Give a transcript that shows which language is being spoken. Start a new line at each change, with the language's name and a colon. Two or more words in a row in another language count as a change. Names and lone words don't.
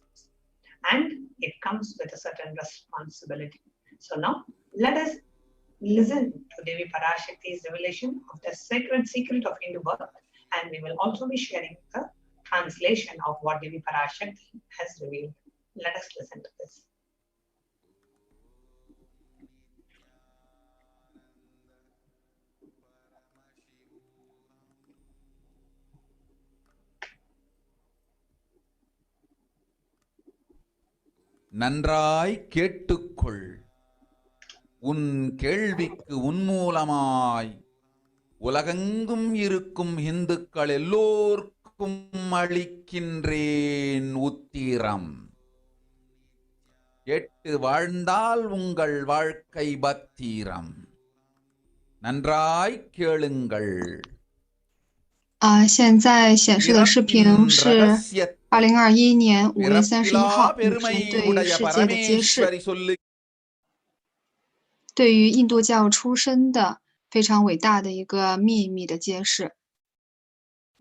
English: And it comes with a certain responsibility. So now let us listen to Devi PARASHAKTI's revelation of the sacred secret of Hindu birth, and we will also be sharing the translation of what Devi PARASHAKTI has revealed. Let us listen to this.
Tamil: நன்றாய் கேட்டுக்கொள். உன் கேள்விக்கு உன்மூலமாய் உலகெங்கும் இருக்கும் இந்துக்கள் எல்லோர்க்கும் அளிக்கின்றேன் உத்திரம். கேட்டு வாழ்ந்தால் உங்கள் வாழ்க்கை பத்திரம். நன்றாய் கேளுங்கள்.
Chinese: 现在显示的视频是2021年5月31号女神对世界的揭示，对于印度教出身的非常伟大的一个秘密的揭示。